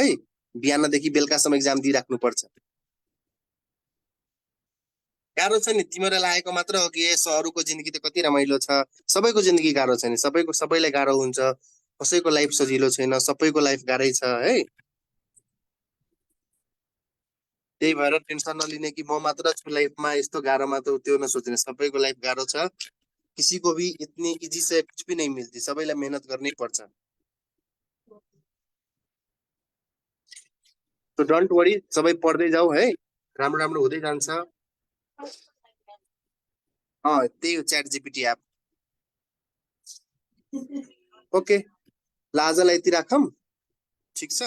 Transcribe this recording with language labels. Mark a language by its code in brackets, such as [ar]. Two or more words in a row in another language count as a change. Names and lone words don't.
[ne] बिहानदेखि बेलुकासम्म एक्जाम दिइराख्नुपर्छ। गाह्रो छ नि, तिमीहरूलाई लागेको मात्र हो कि यसो अरूको जिन्दगी त कति रमाइलो छ। सबैको जिन्दगी गाह्रो छ नि, सबैलाई गाह्रो हुन्छ। कसैको लाइफ सजिलो छैन, सबैको लाइफ गाह्रै छ है। त्यही भएर टेन्सन नलिने कि म मात्र छु लाइफमा यस्तो गाह्रोमा, त त्यो नसोच्ने, सबैको लाइफ गाह्रो छ। [hi] किसी को भी इतनी इजी से कुछ भी नहीं मिलती, [ne] सबैलाई मेहनत गर्नै पर्छ। तो [en] don't worry, [ne] सबै पढ्दै जाऊ है, राम्रो राम्रो हुँदै जान्छ। त्यही हो च्याट जीपीटी एप। ओके, ल आजलाई यति राखौँ, ठिक छ।